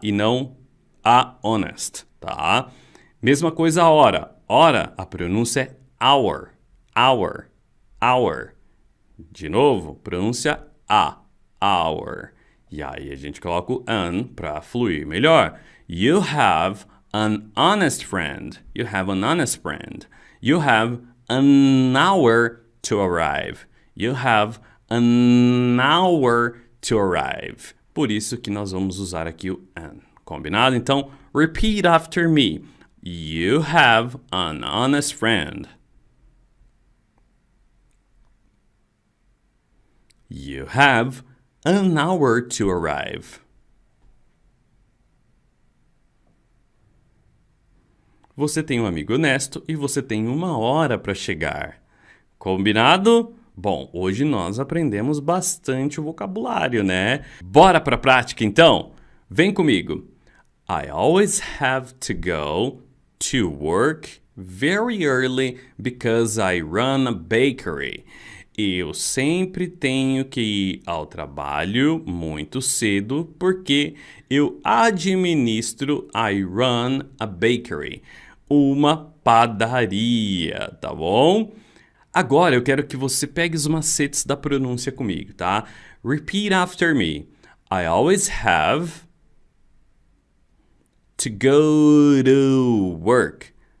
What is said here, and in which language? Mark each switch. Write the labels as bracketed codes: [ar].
[pt] E não [en] a honest, [pt] tá? Mesma coisa a hora. Hora, a pronúncia é hour. Hour. Hour. De novo, pronúncia a. Hour. E aí a gente coloca o an para fluir melhor. [en] You have an honest friend. You have an honest friend. You have an hour to arrive. You have an hour to arrive. [pt] Por isso que nós vamos usar aqui o an. Combinado? Então, [en] repeat after me. You have an honest friend. You have an hour to arrive. [pt] Você tem um amigo honesto e você tem 1 hora para chegar. Combinado? Bom, hoje nós aprendemos bastante o vocabulário, né? Bora para a prática então? Vem comigo. [en] I always have to go to work very early because I run a bakery. [pt] Eu sempre tenho que ir ao trabalho muito cedo porque eu administro, [en] I run a bakery, [pt] uma padaria, tá bom? Agora eu quero que você pegue os macetes da pronúncia comigo, tá? [en] Repeat after me. I always have to go to work.